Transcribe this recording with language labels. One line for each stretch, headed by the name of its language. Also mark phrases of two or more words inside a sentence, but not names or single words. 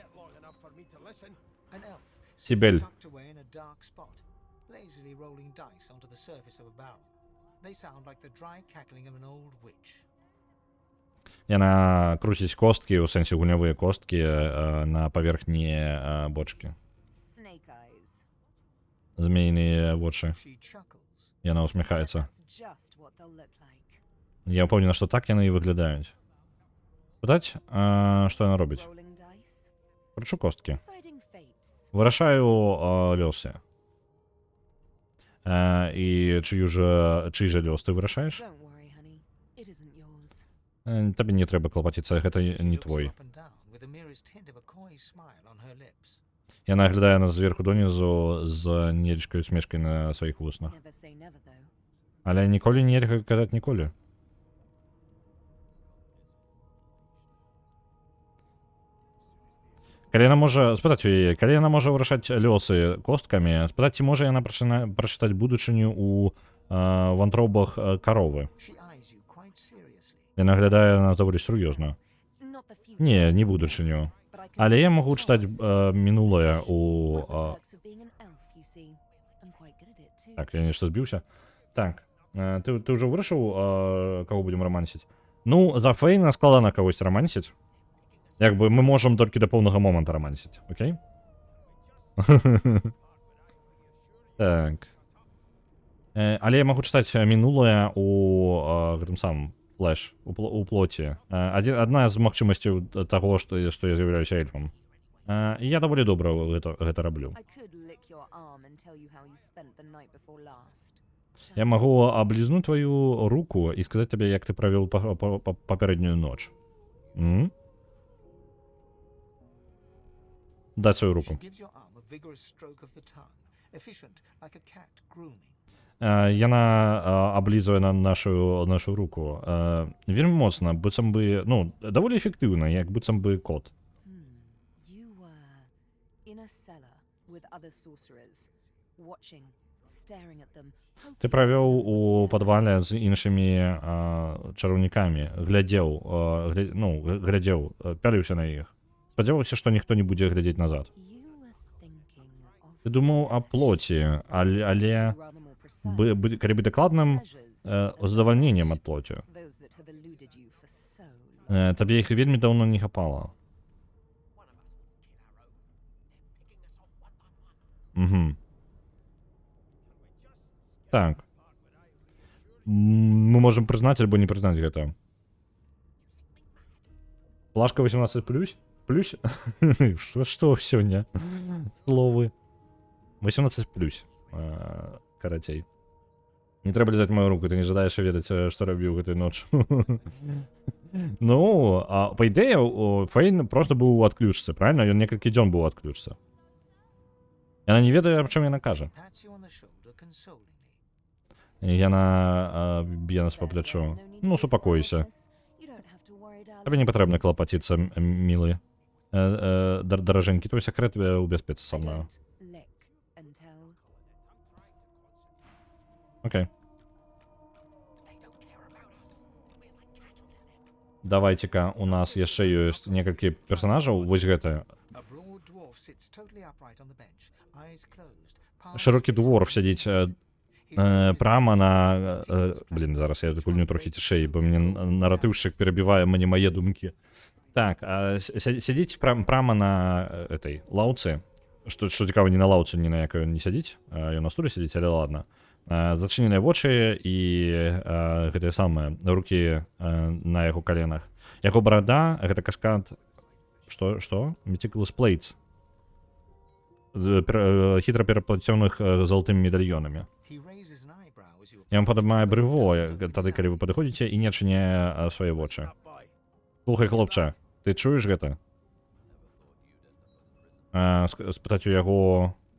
Belarusian: Сибель. Яна круціць косткі, у сэнсе гульнявыя косткі на паверхні бочкі.
English: Snake eyes.
Belarusian: Змейныя вочы. Яна усміхаецца.
English: That's just what they'll look like.
Belarusian: Я ўпэўнена, што так яны і выглядаюць. Пытаць, што яна робіць?
English: Rolling dice.
Belarusian: Кручу косткі.
English: Deciding fates.
Belarusian: Вырашаю лёсы. І чый жа лёс ты вырашаеш?
English: Don't worry, honey. It isn't yours.
Belarusian: Табе не трэба клапаціцца, гэта не твой. Яна глядае нас зверху донізу з невялічкай усмешкай на сваіх вуснах.
English: Never say never, though.
Belarusian: Але ніколі нельга казаць ніколі. Калі яна можа спытаць у яе, калі яна можа вырашаць лёсы косткамі, спытаць, ці можа яна прачытаць будучыню ў вантробах каровы. Яна глядае на даволі сур'ёзна.
English: Not the future.
Belarusian: Не будучыню.
English: But I can
Belarusian: Але я магу чытаць мінулае у...
English: perks of being an elf, you see. I'm quite good at it, too.
Belarusian: Так, я нешта збіўся. Так, ты ўжо вырашыў, каго будзем рамансіць? Ну, за Фейна складана кагось рамансіць. Як бы мы можам толькі да поўнага моманта рамансіць, окей? Так. Але я магу чытаць мінулае у гэтым самым флэш, у плоці. Адна з магчымасцяў таго, што я з'яўляюся эльфам. І я даволі добра гэта раблю.
English: I could lick your arm and tell you how you spent the night before last.
Belarusian: Я магу аблізнуць тваю руку і сказаць табе, як ты правёў папярэднюю ноч. Даць сваю руку. Яна аблізвае на нашу руку. Вельмі моцна, быццам бы, ну, даволі эфектыўна, як быццам бы кот.
English: You were in a cellar with other sorcerers, watching, staring at them.
Belarusian: Ты правёў у падвале з іншымі чараўнікамі, глядзеў, пяліўся на іх. Спадзяваўся, што ніхто не будзе глядзець назад.
English: You were
Ukrainian: Ти думав о плоті, але
English: Rather more precise.
Ukrainian: калі бути дакладным,
English: Pleasures
Belarusian: задавальненнем ад плоті.
English: those that have eluded you for so long.
Belarusian: Табе іх вельмі даўно не хапала. Угу. Так. Мы можем прызнаць альбо не прызнаць гэта. Плашка 18+? Плюс? Што сёння? Словы. 18+. Карацей. Не трэба лізаць мою руку, ты не жадаеш ведаць, што рабіў гэтай ноччу. Ну, а па ідэі, Фейн просто быў у адключцы, правильно? Ён некалькі дзён быў у адключцы. Яна не ведае, аб чым яна кажа.
English: Pats you on the shoulder consolingly.
Belarusian: Яна б'е нас па плячу. Ну, супакойся. Табе не патрэбна клапаціцца, мілы. Даражэнькі, твой сакрэт у бяспецы са мною. Окей. Давайте-ка, у нас яшчэ ёсць некалькі персонажаў, вось гэта.
English: A broad dwarf sits totally upright on the bench, eyes closed.
Belarusian: Шырокі дворф сядзіць прама на... Блін, зараз я гульню трохі цішэй, бо мне наратыўшчык перабівае мне мае думкі. Так, сядзіць прама на этой лаўцы. Што цікава, не на лаўцы, ні на якой ён не сядзіць. Ён на стуле сядзіць, але ладно. Зачыненыя вочы і гэтыя самыя рукі на яго каленах. Яго барада, гэта каскад... Што?
English: Meticulous plates.
Belarusian: Хітра пераплацёных залатымі медальёнамі. Ён падымае брыво, тады, калі вы падыходзіце і не адчыняе свае вочы. Слухай, хлопча, ты чуеш гэта? Спытаць у яго...